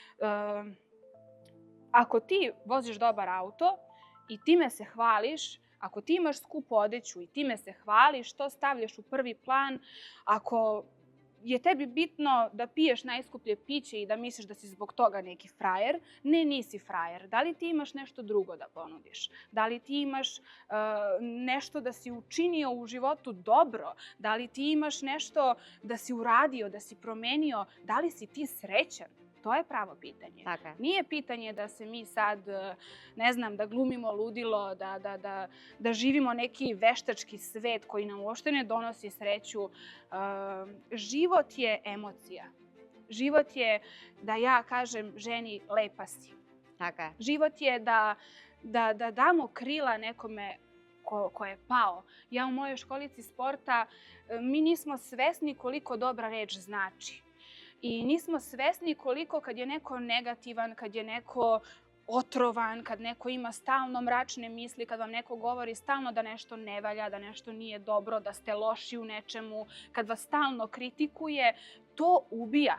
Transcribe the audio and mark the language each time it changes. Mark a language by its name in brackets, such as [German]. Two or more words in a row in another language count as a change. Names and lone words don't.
[Serbian] Ako ti voziš dobar auto i time se hvališ, ako ti imaš skupu odeću i time se hvališ, to stavljaš u prvi plan, ako je tebi bitno da piješ najskuplje piće i da misliš da si zbog toga neki frajer, ne, nisi frajer. Da li ti imaš nešto drugo da ponudiš? Da li ti imaš nešto da si učinio u životu dobro? Da li ti imaš nešto da si uradio, da si promenio? Da li si ti srećan? To je pravo pitanje. [Macedonian] Така е. [Serbian] Nije pitanje da se mi sad, ne znam, da glumimo ludilo, da živimo neki veštački svet koji nam uopšte ne donosi sreću. Život je emocija. Život je da ja kažem ženi lepa si. [Macedonian] Така е. [Serbian] Život je da damo krila nekome ko je pao. Ja u mojoj školici sporta, mi nismo svesni koliko dobra reč znači. I nismo svesni koliko kad je neko negativan, kad je neko otrovan, kad neko ima stalno mračne misli, kad vam neko govori stalno da nešto ne valja, da nešto nije dobro, da ste loši u nečemu, kad vas stalno kritikuje, to ubija.